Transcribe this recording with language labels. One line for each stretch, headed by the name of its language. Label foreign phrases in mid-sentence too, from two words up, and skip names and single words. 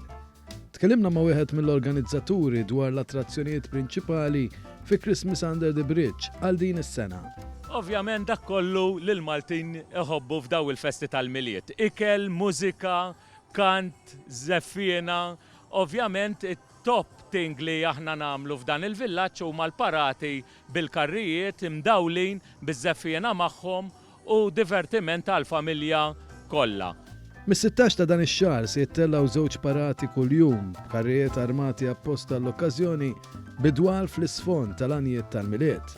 Maltese: Tkellimna ma' wieħed mill-organizzaturi dwar l-attrazzjonijiet prinċipali fi Christmas Under the Bridge għal din is-sena. Ovvjament dak kollu lil Maltin iħobbu f'daw il-festi tal-Miliet. Ikel, mużika, kant, żeffina, ovvjament it-
English: top thing
Maltese: li aħna nagħmlu f'dan il-villaġġ huma l-parati bil-karrijiet imdawlin biż-żeffina magħhom u divertiment tal-familja kollha. Mis-16 ta' dan ix-xahar se jittellaw żewġ parati kuljum, karrijiet armati apposta l-okkażjoni bidwal fl-isfond tal-anijiet tal-Miliet.